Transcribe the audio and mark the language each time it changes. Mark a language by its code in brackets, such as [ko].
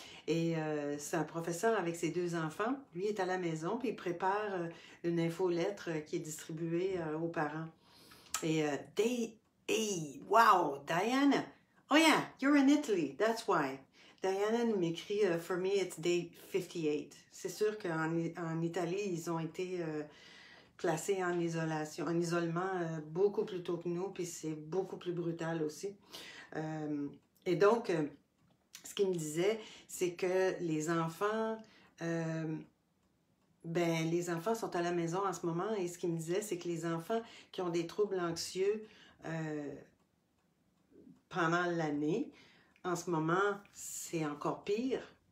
[fr] Et c'est un professeur avec ses 2 enfants. Lui est à la maison, puis il prépare une infolettre qui est distribuée aux parents. [en] Et hey, wow, Diana! Oh yeah, you're in Italy, that's why. [fr] Diana m'écrit, [en] for me it's day 58. [fr] C'est sûr qu'en Italie, ils ont été placés en isolement beaucoup plus tôt que nous, puis c'est beaucoup plus brutal aussi. Et donc, ce qu'il me disait, c'est que les enfants, les enfants sont à la maison en ce moment, et ce qu'il me disait, c'est que les enfants qui ont des troubles anxieux pendant l'année, en ce moment, c'est encore pire.